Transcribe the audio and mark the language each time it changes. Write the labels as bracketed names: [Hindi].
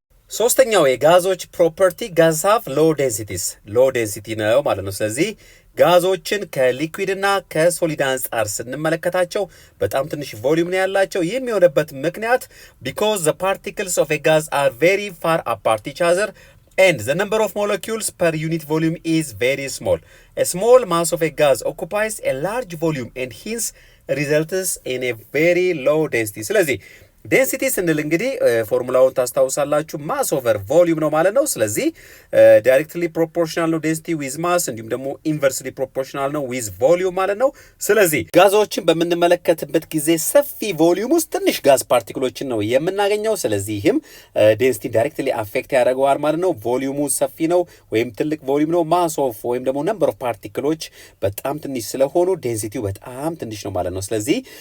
[Amharic] ሶስተኛው የጋዞች ፕሮፐርቲ ጋዝ ሃቭ ሎ ዴንሲቲስ፣ ሎ ዴንሲቲ ነው ማለት ነው። ስለዚህ ጋዞችን ከሊኩዊድና ከሶሊድ አንጻር ስንመለከታቸው በጣም ትንሽ ቮሊዩም ነው ያላቸው። ይህም የሆነበት ምክንያት [English] because the particles of a gas are very far apart each other and the number of molecules per unit volume is very small. A small mass of a gas occupies a large volume and hence results in a very low density. [Amharic] ስለዚህ ዴንሲቲ ስንል እንግዲህ ፎርሙላውን ታስታውሳላችሁ፣ ማስ ኦቨር ቮሊዩም ነው ማለት ነው። ስለዚህ ዳይሬክትሊ ፕሮፖርሽናል ነው ዴንሲቲ ዊዝ ማስ፣ እንዲሁም ደግሞ ኢንቨርስሊ ፕሮፖርሽናል ነው ዊዝ ቮሊዩም ማለት ነው። ስለዚህ ጋዞችን በምንመለከትበት ጊዜ ሰፊ ቮሊዩም ውስጥ ትንሽ ጋዝ ፓርቲክሎችን ነው የምናገኘው። ስለዚህም ዴንሲቲ ዳይሬክትሊ አፌክት ያደርገዋል ማለት ነው። ቮሊዩሙ ሰፊ ነው ወይም ትልቅ ቮሊዩም ነው። ማስ ኦፍ ወይም ደግሞ ነምበር ኦፍ ፓርቲክሎች በጣም ትንሽ ስለሆኑ ዴንሲቲው በጣም ትንሽ ነው ማለት ነው። ስለዚህ